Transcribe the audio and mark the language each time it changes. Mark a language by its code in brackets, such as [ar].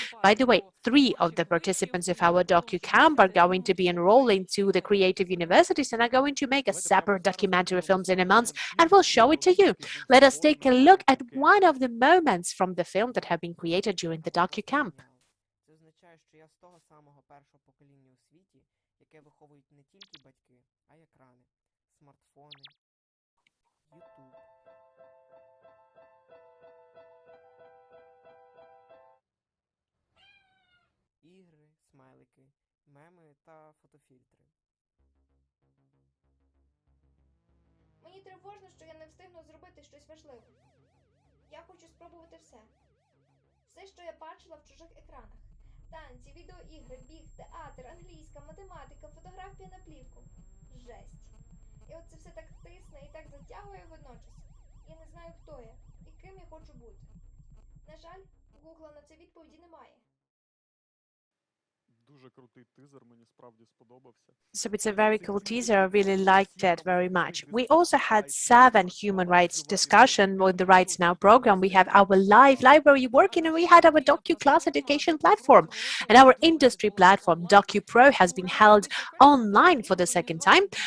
[en] By the way, 3 of the participants of our DOCU camp are going to be enrolling to the creative universities and are going to make a separate documentary films in a month, and we'll show it to you. Let us take a look at one of the moments from the film that have been created during the DOCU camp. [uk] Це означає, що я з того самого першого покоління у світі, яке виховують не тільки батьки, а й екрани, смартфони, YouTube. Ігри, смайлики, меми та фотофільтри. Мені тривожно, що я не встигну зробити щось важливе. Я хочу спробувати все. Все, що я бачила в чужих екранах. Танці, відеоігри, біг, театр, англійська, математика, фотографія на плівку. Жесть. І от це все так тисне і так затягує водночас. Я не знаю, хто я і ким я хочу бути. На жаль, у Гугла на це відповіді немає. Дуже крутий тизер, мені справді сподобався. [en] So it's a very cool teaser. I really liked it very much. We also had 7 human rights discussion with the Rights Now program. We have our live library working, and we had our DOCU class education platform. And our industry platform, DOCU Pro, has been held online for the second time.